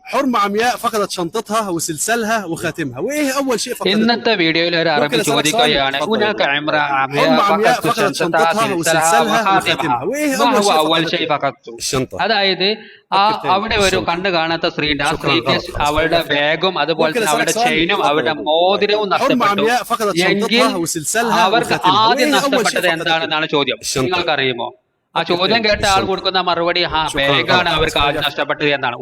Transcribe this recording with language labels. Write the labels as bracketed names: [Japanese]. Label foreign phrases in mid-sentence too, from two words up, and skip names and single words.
[Arabic] حرمة عمياء فقدت شنطتها وسلسلها وخاتمها. وايه اول شيء فقدته؟ [Malayalam] ഇന്നത്തെ വീഡിയോയിൽ ഒരു അറബി ചോദിക്കുകയാണ് [Arabic] هناك امرأة فقدت شنطتها وسلسلها وخاتمها ما هو أول شيء فقدته. [Malayalam] അതായത് അവിടെ ഒരു കണ്ണു കാണാത്ത സ്ത്രീയുണ്ട്. ആ സ്ത്രീക്ക് അവളുടെ ബാഗും അതുപോലെ തന്നെ അവരുടെ ചെയിനും അവരുടെ മോതിരവും നഷ്ടപ്പെട്ടു എങ്കിൽ അവർക്ക് ആദ്യം നഷ്ടപ്പെട്ടത് എന്താണെന്നാണ് ചോദ്യം. നിങ്ങൾക്കറിയുമോ? ആ ചോദ്യം കേട്ട ആൾ കൊടുക്കുന്ന മറുപടി ബാഗാണ് അവർക്ക് ആദ്യം നഷ്ടപ്പെട്ടത് എന്നാണ്.